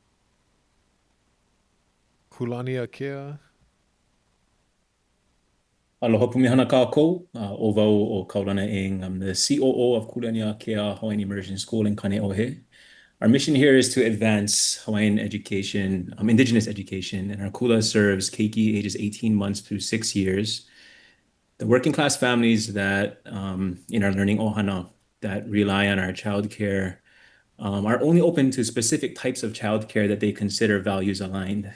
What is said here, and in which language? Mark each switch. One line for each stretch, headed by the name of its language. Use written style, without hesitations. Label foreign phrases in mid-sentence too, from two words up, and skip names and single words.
Hawaiian: Kulani Akea. Aloha pumihana kākou, o wau o Kaulana Ing.
English: I'm the COO of Kulania Kea Hawaiian Immersion School in Kaneohe. Our mission here is to advance Hawaiian education, indigenous education, and our kula serves keiki ages 18 months through 6 years. The working class families that in our learning ohana that rely on our childcare are only open to specific types of childcare that they consider values aligned.